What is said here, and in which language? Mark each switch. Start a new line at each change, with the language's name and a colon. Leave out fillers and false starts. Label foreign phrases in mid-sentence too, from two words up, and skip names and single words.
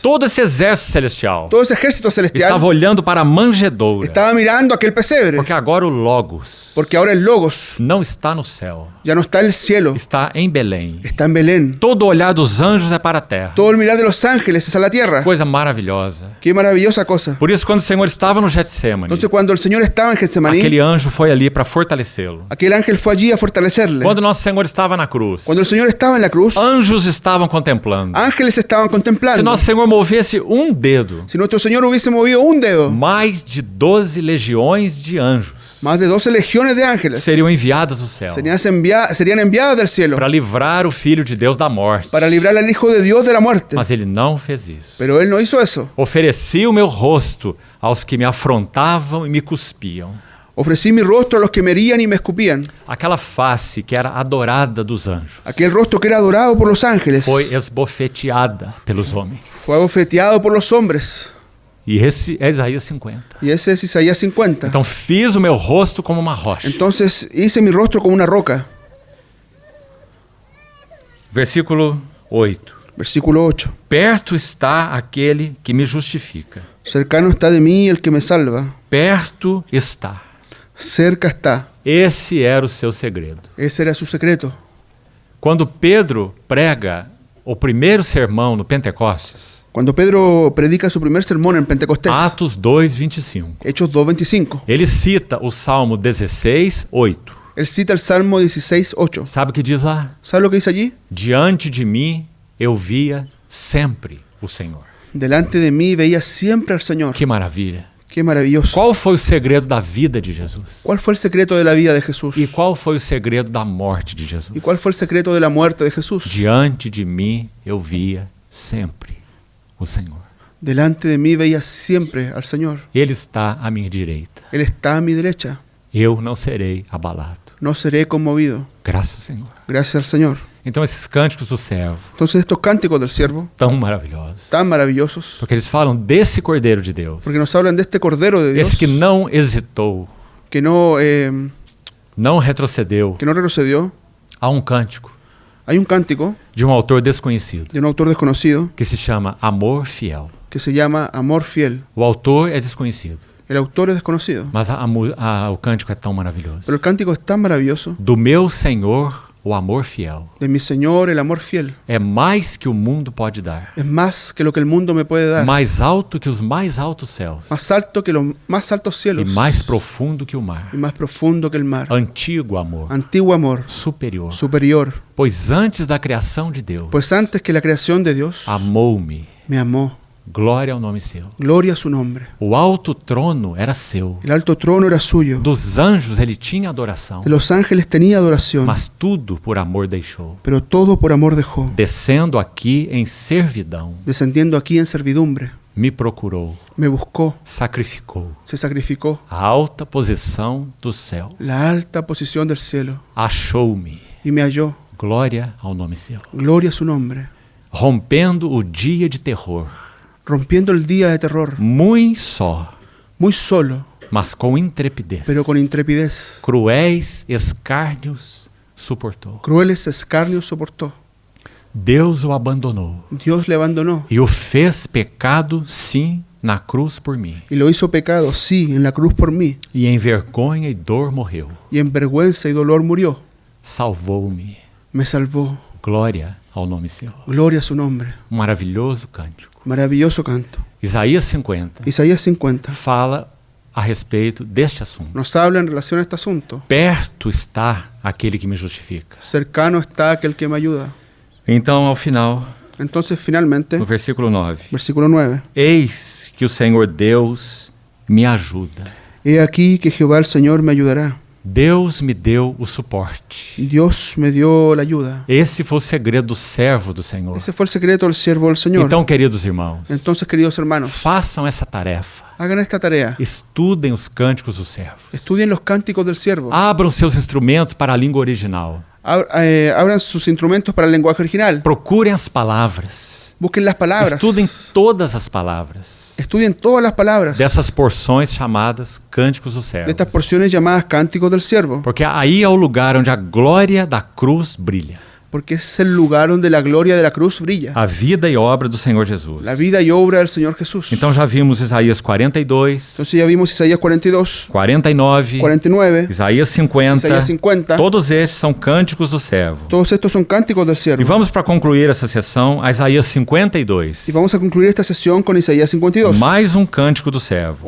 Portuguese: Todo esse exército celestial
Spanish: Todo ese ejército celestial
Portuguese: estava olhando para a manjedoura,
Spanish: estaba mirando aquel pesebre,
Portuguese: porque agora o Logos
Spanish: porque ahora el Logos
Portuguese: não está no céu,
Spanish: ya no está en el cielo,
Portuguese: está em Belém.
Spanish: está en Belén.
Portuguese: Todo o olhar dos anjos é para a terra.
Spanish: Todo el mirar de los ángeles es a la tierra.
Portuguese: Coisa maravilhosa.
Spanish: Qué maravillosa cosa.
Portuguese: Por isso, quando o Senhor estava no Getsemane,
Spanish: Entonces cuando el Señor estaba en Getsemaní,
Portuguese: aquele anjo foi ali para fortalecê-lo.
Spanish: aquel ángel fue allí a fortalecerle.
Portuguese: Quando nosso Senhor estava na cruz,
Spanish: Cuando el Señor estaba en la cruz,
Portuguese: anjos estavam contemplando contemplando.
Spanish: Ángeles estaban
Portuguese: Se
Spanish: contemplando.
Portuguese: nosso Senhor movesse um dedo,
Spanish: Si nuestro Señor hubiese movido un dedo,
Portuguese: mais de 12 legiões de anjos
Spanish: más de 12 legiones de ángeles
Portuguese: seriam enviadas do céu
Spanish: serían enviadas del cielo
Portuguese: para livrar o Filho de Deus da morte.
Spanish: para librar al Hijo de Dios de la muerte.
Portuguese: Mas ele não fez isso.
Spanish: Pero Él no hizo eso.
Portuguese: Ofereci o meu rosto aos que me afrontavam e me cuspiam.
Spanish: Ofrecí mi rostro a los que me herían y me escupían.
Portuguese: Aquela face que era adorada dos anjos
Spanish: Aquel rostro que era adorado por los ángeles
Portuguese: foi esbofeteada pelos homens.
Spanish: fue abofeteado por los hombres.
Portuguese: E esse é Isaías 50.
Spanish: Y ese es Isaías 50.
Portuguese: Então fiz o meu rosto como uma rocha.
Spanish: Entonces hice mi rostro como una roca.
Portuguese: Versículo 8.
Spanish: Versículo 8.
Portuguese: Perto está aquele que me justifica.
Spanish: Cercano está de mí el que me salva.
Portuguese: Perto está.
Spanish: Cerca está.
Portuguese: Esse era o seu segredo.
Spanish: Ese era su secreto.
Portuguese: Quando Pedro prega o primeiro sermão no Pentecostes,
Spanish: Cuando Pedro predica su primer sermón en Pentecostés,
Portuguese: Atos 2:25,
Spanish: Hechos 2:25,
Portuguese: ele cita o Salmo 16:8.
Spanish: él cita el Salmo 16:8.
Portuguese: Sabe o que diz lá?
Spanish: ¿Sabe lo que dice allí?
Portuguese: Diante de mim eu via sempre o Senhor.
Spanish: Delante de mí veía siempre al Señor.
Portuguese: Que maravilha.
Spanish: Qué maravilloso.
Portuguese: Qual foi o segredo da vida de Jesus?
Spanish: ¿Cuál fue el secreto de la vida de Jesús?
Portuguese: E qual foi o segredo da morte de Jesus?
Spanish: ¿Y cuál fue el secreto de la muerte de Jesús?
Portuguese: Diante de mim eu via sempre o Senhor.
Spanish: Delante de mí veía siempre al Señor.
Portuguese: Ele está à minha direita.
Spanish: Él está a mi derecha.
Portuguese: Eu não serei abalado.
Spanish: No seré conmovido.
Portuguese: Graças ao Senhor.
Spanish: Gracias al Señor.
Portuguese: Então esses cânticos do servo,
Spanish: Entonces estos cánticos del siervo,
Portuguese: tão maravilhosos,
Spanish: tan maravillosos,
Portuguese: porque eles falam desse Cordeiro de Deus,
Spanish: porque nos hablan de este Cordero de Dios,
Portuguese: esse que não hesitou,
Spanish: que no
Portuguese: não retrocedeu.
Spanish: retrocedió.
Portuguese: Há um cântico
Spanish: Hay un cántico
Portuguese: de um autor desconhecido
Spanish: de un autor desconocido
Portuguese: que se chama Amor Fiel.
Spanish: que se llama Amor Fiel.
Portuguese: O autor é desconhecido,
Spanish: El autor es desconocido,
Portuguese: mas o cântico é tão maravilhoso.
Spanish: pero el cántico es tan maravilloso.
Portuguese: Do meu Senhor, o amor fiel.
Spanish: De mi Señor, el amor fiel.
Portuguese: É mais que o mundo pode dar.
Spanish: Es más que lo que el mundo me puede dar.
Portuguese: Mais alto que os mais altos céus.
Spanish: Más alto que los más altos
Portuguese: E
Spanish: cielos.
Portuguese: mais profundo que o mar.
Spanish: Y más profundo que el mar.
Portuguese: Antigo amor.
Spanish: Antiguo amor.
Portuguese: Superior.
Spanish: Superior.
Portuguese: Pois antes da criação de Deus,
Spanish: Pues antes que la creación de Dios,
Portuguese: amou-me.
Spanish: me amó.
Portuguese: Glória ao nome seu.
Spanish: Gloria a su nombre.
Portuguese: O alto trono era seu.
Spanish: El alto trono era suyo.
Portuguese: Dos anjos ele tinha adoração.
Spanish: De los ángeles tenía adoración.
Portuguese: Mas tudo por amor deixou.
Spanish: Pero todo por amor dejó.
Portuguese: Descendo aqui em servidão,
Spanish: Descendiendo aquí en servidumbre.
Portuguese: me procurou.
Spanish: Me buscó.
Portuguese: Sacrificou.
Spanish: Se sacrificó.
Portuguese: A alta posição do céu.
Spanish: La alta posición del cielo.
Portuguese: Achou-me.
Spanish: Y me halló.
Portuguese: Glória ao nome seu.
Spanish: Gloria a su nombre.
Portuguese: Rompendo o dia de terror.
Spanish: Rompiendo el día de terror.
Portuguese: Muito só,
Spanish: Muy solo.
Portuguese: mas com intrepidez.
Spanish: Pero con intrepidez.
Portuguese: Cruéis escárnios suportou.
Spanish: Crueles escarnios soportó.
Portuguese: Deus o abandonou
Spanish: Dios le abandonó.
Portuguese: e o fez pecado, sim, na cruz por mim.
Spanish: Y lo hizo pecado, sí, en la cruz por mí.
Portuguese: E em vergonha e dor morreu.
Spanish: Y en vergüenza y dolor murió.
Portuguese: Salvou-me.
Spanish: Me salvó.
Portuguese: Glória ao nome seu.
Spanish: Gloria a su nombre.
Portuguese: Um maravilhoso cântico.
Spanish: Maravilloso canto.
Portuguese: Isaías 50
Spanish: Isaías 50
Portuguese: fala a respeito deste assunto.
Spanish: nos habla en relación a este asunto.
Portuguese: Perto está aquele que me justifica.
Spanish: Cercano está aquel que me ayuda.
Portuguese: Então, ao final,
Spanish: Entonces, finalmente,
Portuguese: no versículo 9.
Spanish: versículo 9.
Portuguese: Eis que o Senhor Deus me ajuda.
Spanish: He aquí que Jehová el Señor me ayudará.
Portuguese: Deus me deu o suporte.
Spanish: Dios me dio la ayuda.
Portuguese: Esse foi o segredo do servo do Senhor.
Spanish: Ese fue el secreto del siervo del Señor.
Portuguese: Então, queridos irmãos,
Spanish: Entonces, queridos hermanos,
Portuguese: façam essa tarefa.
Spanish: hagan esta tarea.
Portuguese: Estudem os cânticos dos servos.
Spanish: Estudien los cánticos del siervo.
Portuguese: Abram seus instrumentos para a língua original.
Spanish: Abran sus instrumentos para el lenguaje original.
Portuguese: Procurem as palavras.
Spanish: Busquen las palabras.
Portuguese: Estudem todas as palavras
Spanish: Estudien todas las palabras
Portuguese: dessas porções chamadas cânticos dos
Spanish: de
Portuguese: servos.
Spanish: estas porciones llamadas cánticos del siervo.
Portuguese: Porque aí é o lugar onde a glória da cruz brilha.
Spanish: Porque es el lugar donde la gloria de la cruz brilla.
Portuguese: A vida e obra do Senhor Jesus.
Spanish: La vida y obra del Señor Jesús.
Portuguese: Então já vimos Isaías 42,
Spanish: Entonces ya vimos Isaías 42,
Portuguese: 49,
Spanish: 49,
Portuguese: Isaías 50.
Spanish: Isaías 50.
Portuguese: Todos estes são cânticos do servo.
Spanish: Todos estos son cánticos del
Portuguese: E
Spanish: siervo.
Portuguese: vamos para concluir essa sessão a Isaías 52.
Spanish: Y vamos a concluir esta sesión con Isaías 52.
Portuguese: Mais um cântico do servo.